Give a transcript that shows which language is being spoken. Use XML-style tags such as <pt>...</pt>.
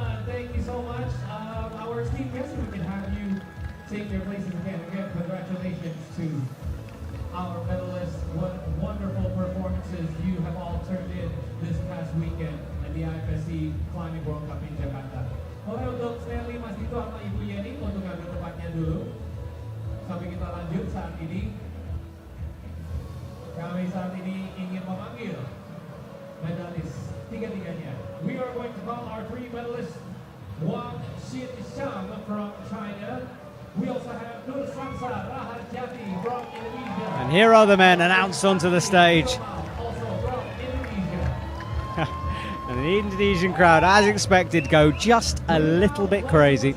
<en>Thank you so much. Our esteemed guests, we can have you take your places again. Again, congratulations to our medalists. What wonderful performances you have all turned in this past weekend at the IFSC Climbing World Cup in Jakarta.</en> <id>Oke, untuk Stanley, Mas Dito sama Ibu Yeni untuk ngambil tempatnya dulu. Sampai kita lanjut saat ini. Kami saat ini ingin memanggil medalis tiga-tiganya.</id> <en>We are going to call our three medalists. Wang Xin-Shang from China. We also have Nur Samsa Raharjati from Indonesia. And here are the men announced onto the stage. Also from Indonesia. And the Indonesian crowd, as expected, go just a little bit crazy.</en>